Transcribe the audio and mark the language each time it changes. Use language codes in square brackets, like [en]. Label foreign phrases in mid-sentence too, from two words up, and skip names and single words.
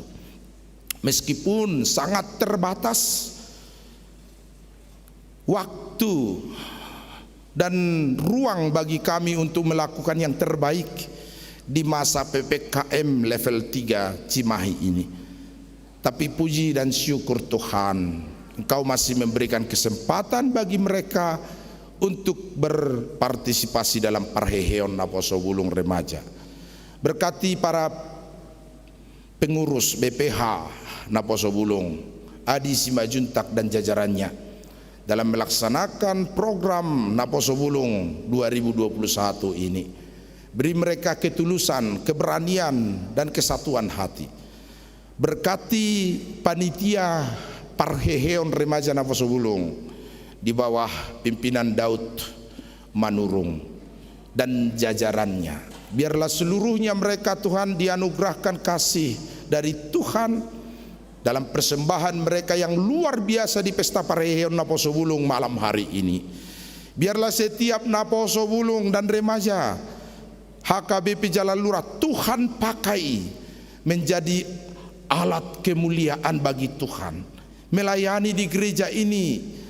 [id] Meskipun sangat terbatas waktu dan ruang bagi kami untuk melakukan yang terbaik di masa PPKM level 3 Cimahi ini, tapi puji dan syukur Tuhan, Engkau masih memberikan kesempatan bagi mereka untuk berpartisipasi dalam Parheheon Naposo Bulung Remaja. Berkati para pengurus BPH Naposo Bulung, Adi Simajuntak dan jajarannya dalam melaksanakan program Naposo Bulung 2021 ini. Beri mereka ketulusan, keberanian dan kesatuan hati. Berkati panitia Parheheon Remaja Naposo Bulung di bawah pimpinan Daud Manurung dan jajarannya. Biarlah seluruhnya mereka Tuhan dianugerahkan kasih dari Tuhan dalam persembahan mereka yang luar biasa di pesta Parheheon Naposo Bulung malam hari ini. Biarlah setiap Naposo Bulung dan remaja HKBP Jalalura Tuhan pakai menjadi alat kemuliaan bagi Tuhan, melayani di gereja ini.